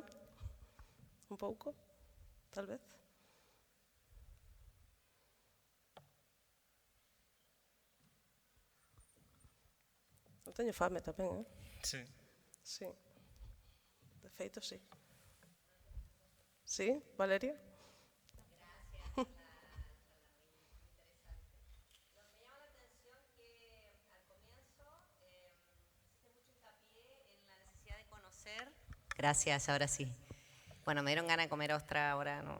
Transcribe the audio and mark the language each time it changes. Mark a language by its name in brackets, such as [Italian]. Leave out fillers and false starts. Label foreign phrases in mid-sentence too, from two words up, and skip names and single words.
[Galician] Un pouco, tal vez. Eu teño fame tamén, Sí. Sí. De feito, sí. Sí, Valeria? [Spanish] Gracias, ahora sí. Bueno, me dieron ganas de comer ostra ahora. ¿No?